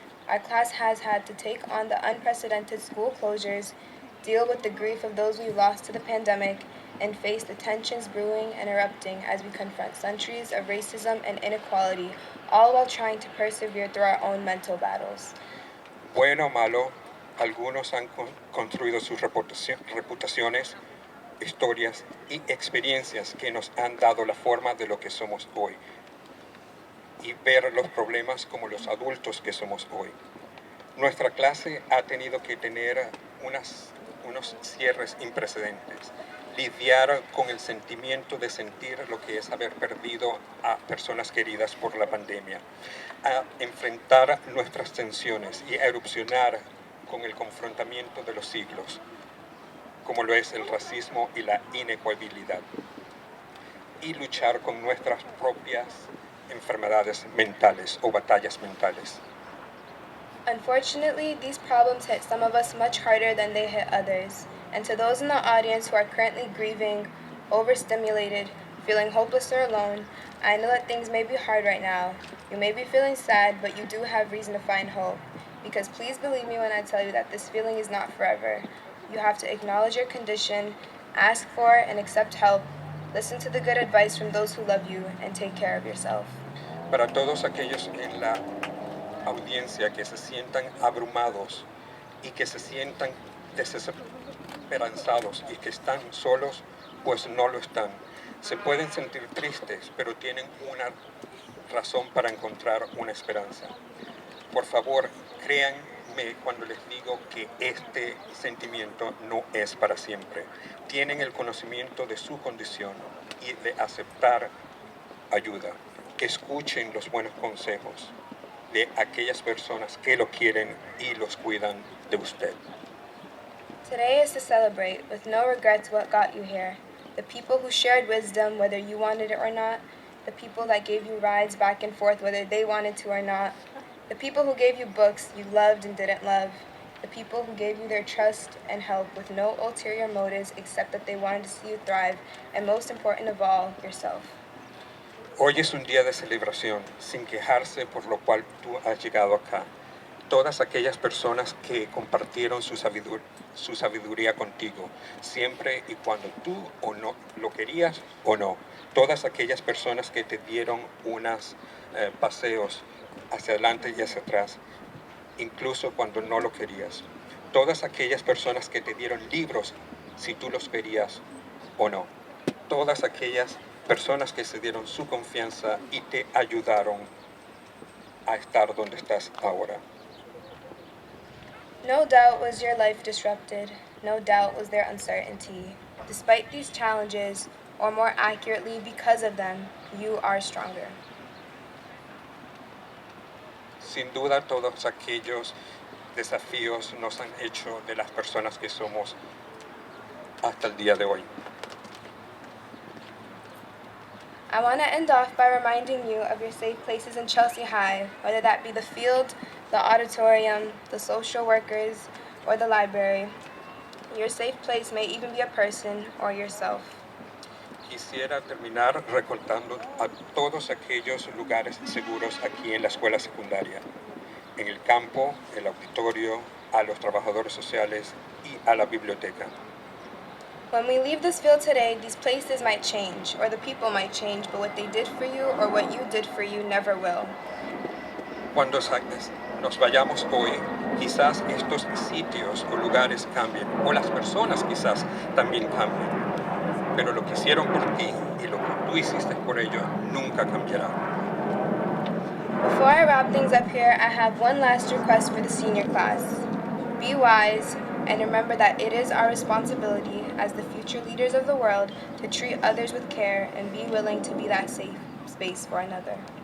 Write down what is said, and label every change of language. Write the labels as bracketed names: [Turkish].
[English] Our class has had to take on the unprecedented school closures, deal with the grief of those we lost to the pandemic, and face the tensions brewing and erupting as we confront centuries of racism and inequality, all while trying to persevere through our own mental battles. [Spanish] Bueno o malo, Algunos han construido sus reputaciones, historias y experiencias que nos han dado la forma de lo que somos hoy y ver los problemas como los adultos que somos hoy. Nuestra clase ha tenido que tener unos cierres imprecedentes, lidiar con el sentimiento de sentir lo que es haber perdido a personas queridas por la pandemia, a enfrentar nuestras tensiones y a erupcionar con el confrontamiento de los siglos, como lo es el racismo y la inequabilidad, y luchar con nuestras propias enfermedades mentales o batallas mentales. [English] Unfortunately, these problems hit some of us much harder than they hit others. And to those in the audience who are currently grieving, overstimulated, feeling hopeless or alone, I know that things may be hard right now. You may be feeling sad, but you do have reason to find hope. Because please believe me when I tell you that this feeling is not forever. You have to acknowledge your condition, ask for and accept help, listen to the good advice from those who love you, and take care of yourself. [Spanish] Para todos aquellos en la audiencia que se sientan abrumados y que se sientan desesperanzados y que están solos, pues no lo están. Se pueden sentir tristes, pero tienen una razón para encontrar una esperanza. Por favor, créanme cuando les digo que este sentimiento no es para siempre. Tienen el conocimiento de su condición y de aceptar ayuda. Escuchen los buenos consejos de aquellas personas que lo quieren y los cuidan de usted. [English] Today is to celebrate, with no regrets, what got you here. The people who shared wisdom, whether you wanted it or not. The people that gave you rides back and forth, whether they wanted to or not. The people who gave you books you loved and didn't love. The people who gave you their trust and help with no ulterior motives except that they wanted to see you thrive. And most important of all, yourself. [Spanish] Hoy es un día de celebración, sin quejarse por lo cual tú has llegado acá. Todas aquellas personas que compartieron su sabiduría contigo, siempre y cuando tú o no lo querías o no. Todas aquellas personas que te dieron unos paseos hacia adelante y hacia atrás, incluso cuando no lo querías. Todas aquellas personas que te dieron libros, si tú los querías o no. Todas aquellas personas que se dieron su confianza y te ayudaron a estar donde estás ahora. [English] No doubt was your life disrupted. No doubt was there uncertainty. Despite these challenges, or more accurately, because of them, you are stronger. [Spanish] Sin duda, todos aquellos desafíos nos han hecho de las personas que somos hasta el día de hoy. [English] I want to end off by reminding you of your safe places in Chelsea High, whether that be the field, the auditorium, the social workers, or the library. Your safe place may even be a person or yourself. [Spanish] Quisiera terminar recordando a todos aquellos lugares seguros aquí en la escuela secundaria, en el campo, el auditorio, a los trabajadores sociales y a la biblioteca. [English] When we leave this field today, these places might change, or the people might change, but what they did for you or what you did for you never will. [Spanish] Cuando nos vayamos hoy, quizás estos sitios o lugares cambien, o las personas quizás también cambien, pero lo que hicieron por ti y lo que tú hiciste por ellos nunca cambiará. [English] Before I wrap things up here, I have one last request for the senior class. Be wise, and remember that it is our responsibility as the future leaders of the world to treat others with care and be willing to be that safe space for another.